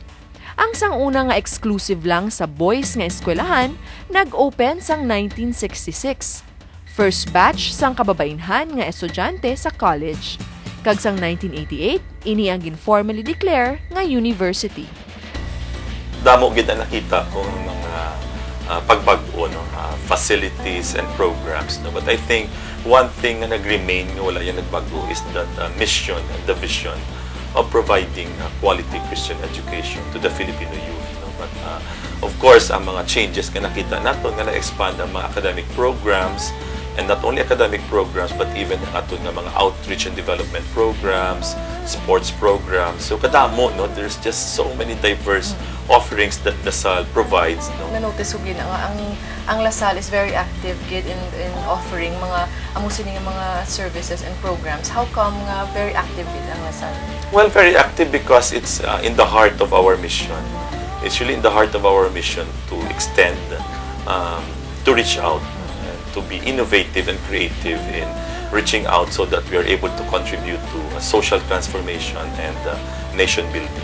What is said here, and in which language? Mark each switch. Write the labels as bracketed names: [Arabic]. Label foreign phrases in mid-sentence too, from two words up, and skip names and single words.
[Hiligaynon] Ang sanguna nga exclusive lang sa boys nga eskwelahan nag-open sang 1966. First batch sang kababainhan nga estudyante sa college. Kag sang 1988, ini ang informally declare nga university. Damo gid na nakita ko mga pagbago, no? [English] Facilities and programs. No? But I think one thing na [Hiligaynon] nag-remain nga wala yan nagbago [English] is that mission and the vision of providing quality Christian education to the Filipino youth. No? But of course, [Hiligaynon] ang mga changes nga nakita nato nga na-expand ang mga [English] academic programs, and not only academic programs, but even [Hiligaynon] ang ato nga mga [English] outreach and development programs, sports programs. [Hiligaynon] So kadamo, no? [English] There's just so many diverse offerings that LaSalle provides. No? [Hiligaynon] Na-notice ko gina nga ang LaSalle [English] is very active [Hiligaynon] gid [English] in offering [Hiligaynon] mga amusin nga mga [English] services and programs. How come nga very active [Hiligaynon] gid ang [English] LaSalle? Well, very active because it's in the heart of our mission. It's really in the heart of our mission to extend, to reach out, to be innovative and creative in reaching out so that we are able to contribute to social transformation and nation building.